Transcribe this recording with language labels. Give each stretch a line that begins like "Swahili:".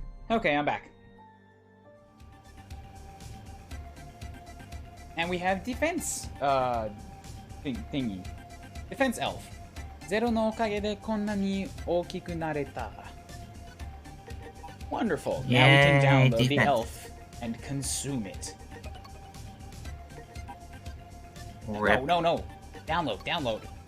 English: Okay, I'm back. And we have defense, thingy. Defense elf.
Japanese: ゼロのおかげでこんなに大きくなれた.
English: Wonderful. Now we can download the elf and consume it. Rip. No. Download.